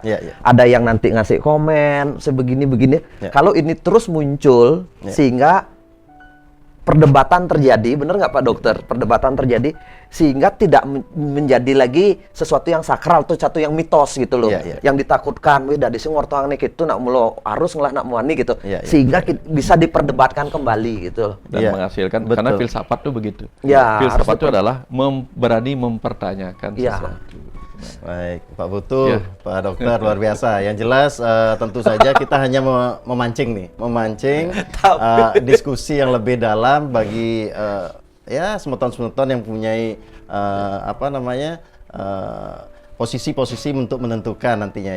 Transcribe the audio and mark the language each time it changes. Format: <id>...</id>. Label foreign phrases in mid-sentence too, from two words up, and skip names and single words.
<id>Ada yang nanti ngasih komen sebegini-begini. Kalau ini terus muncul sehingga perdebatan terjadi, benar nggak Pak Dokter? Perdebatan terjadi sehingga tidak menjadi lagi sesuatu yang sakral atau satu yang mitos gitu loh, yang ditakutkan.</id> <ban>Wih, dari sing wartang nih gitu, nak mulo harus ngelah nak muani gitu,</ban> <id>sehingga bisa diperdebatkan kembali</id> <ban>gitu.</ban> <id>Dan menghasilkan, karena filsafat tuh begitu. Filsafat itu adalah berani mempertanyakan sesuatu. Baik, Pak Putu, Pak Dokter, luar biasa. Yang jelas tentu saja kita hanya memancing diskusi yang lebih dalam bagi semeton-semeton yang mempunyai posisi-posisi untuk menentukan nantinya.</id>